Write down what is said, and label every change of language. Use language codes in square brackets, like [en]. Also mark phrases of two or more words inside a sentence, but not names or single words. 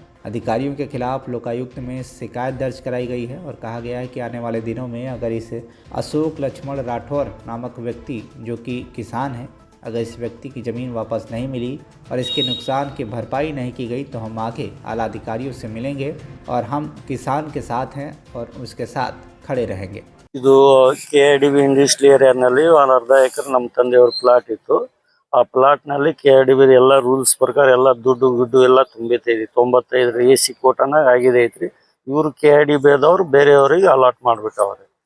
[hi] अधिकारियों के खिलाफ लोकायुक्त में शिकायत दर्ज कराई गई है और कहा गया है कि आने वाले दिनों में अगर इस अशोक लक्ष्मण राठौर नामक व्यक्ति, जो कि किसान है, अगर इस व्यक्ति की ज़मीन वापस नहीं मिली और इसके नुकसान की भरपाई नहीं की गई तो हम आगे आला अधिकारियों से मिलेंगे और हम किसान के साथ हैं और उसके साथ खड़े रहेंगे। [kn] ಇದು ಕೆಆರ್ಡಿಬಿ ಇಂಡಸ್ಟ್ರಿಯಲ್ ಏರಿಯಾನಲ್ಲಿ ಒಂದು ಅರ್ಧ ಎಕರೆ ನಮ್ಮ ತಂದೆಯವ್ರ ಪ್ಲಾಟ್ ಇತ್ತು. ಆ ಪ್ಲಾಟ್ ನಲ್ಲಿ ಕೆಆರ್ಡಿಬಿ ಎಲ್ಲ ರೂಲ್ಸ್ ಪ್ರಕಾರ ಎಲ್ಲ ದುಡ್ಡು ಎಲ್ಲ ತುಂಬೈತೆ. 95 AC ಕೋಟನಾಗ ಆಗಿದೆ ಐತ್ರಿ. ಇವರು ಕೆಆರ್ಡಿಬಿ ಅದವ್ರು ಬೇರೆಯವರಿಗೆ ಅಲಾಟ್ ಮಾಡ್ಬಿಟ್ಟವ್ರೆ.